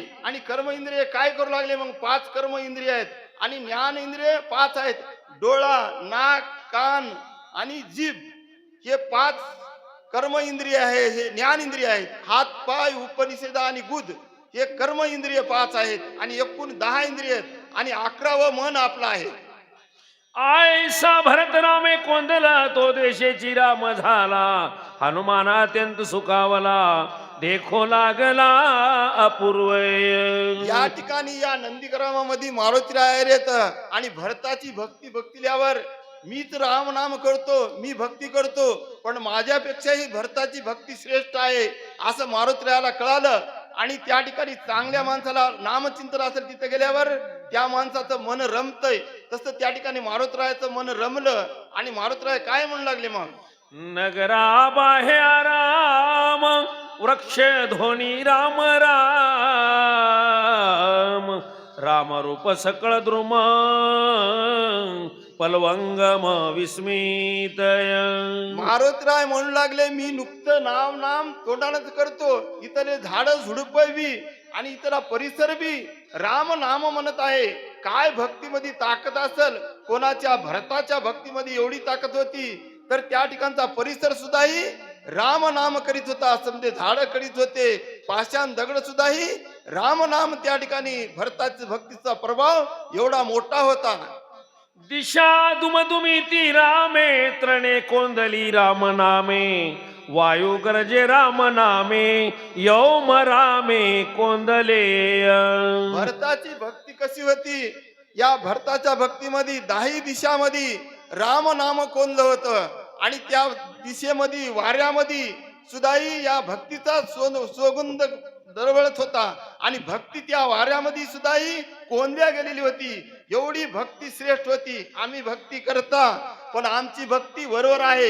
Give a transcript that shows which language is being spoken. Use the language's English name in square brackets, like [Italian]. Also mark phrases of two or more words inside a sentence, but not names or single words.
[Marathi] आणि कर्म इंद्रिय काय करू लागले, मग 5 कर्म इंद्रिय आहेत आणि ज्ञान इंद्रिय 5 आहेत. डोळा, नाक, कान आणि जीभ हे 5 कर्म इंद्रिय आहे, हे ज्ञान इंद्रिय आहेत. हात, पाय, उपनिषद आणि गुद हे कर्म इंद्रिय 5 आहेत आणि एकूण 10 इंद्रिय आहेत आणि 11वं मन आपलं आहे. आयसा भरत रामे कोंदला, तो देशेची राम झाला. हनुमाना अत्यंत सुखावला, देखो लागला अपूर्व. या ठिकाणी या नंदीग्रामामध्ये मारुतीराय येत आणि भरताची भक्ती बघितल्यावर, मीच राम नाम करतो, मी भक्ती करतो, पण माझ्यापेक्षाही भरताची भक्ती श्रेष्ठ आहे असं मारुतीरायाला कळालं. आणि त्या ठिकाणी चांगल्या माणसाला नामचिंतन असेल तिथे गेल्यावर त्या माणसाचं मन रमतंय. तसं त्या ठिकाणी मारुतीरायाचं मन रमलं आणि मारुतीराय काय म्हणू लागले, मग नगरा बाहे आराम वृक्ष ध्वनी राम राम राम रूप सकळ द्रुम पलवंगम विस्मितय. मारुतराय म्हणू लागले, मी नुकतं नाव नाम तोंडानच करतो, इथले झाड झुडप बी आणि इथला परिसर बी राम नाम म्हणत आहे. काय भक्तीमध्ये ताकद असेल, कोणाच्या भरताच्या भक्तीमध्ये एवढी ताकद होती, तर त्या ठिकाणचा परिसर सुद्धाही राम नाम करीत होता. समजे झाड करीत होते, पाषाण दगड सुद्धाही राम नाम, त्या ठिकाणी भरताच्या भक्तीचा प्रभाव एवढा मोठा होता. दिशा दुमदुमिती रामे त्रणे कोंदली राम नामे वायू गरजे राम नामे यौम रामे कोंदले. भरताची भक्ती कशी होती, या भरताच्या भक्तीमध्ये 10 दिशामध्ये राम नाम कोंदलं होतं आणि त्या दिशेमध्ये वाऱ्यामध्ये सुद्धाही या भक्तीचा सुगंध दरवळत होता आणि भक्ती त्या वाऱ्यामध्ये सुद्धाही कोंदल्या गेलेली होती. एवढी भक्ती श्रेष्ठ होती. आम्ही भक्ती करता, पण आमची भक्ती वरवर आहे.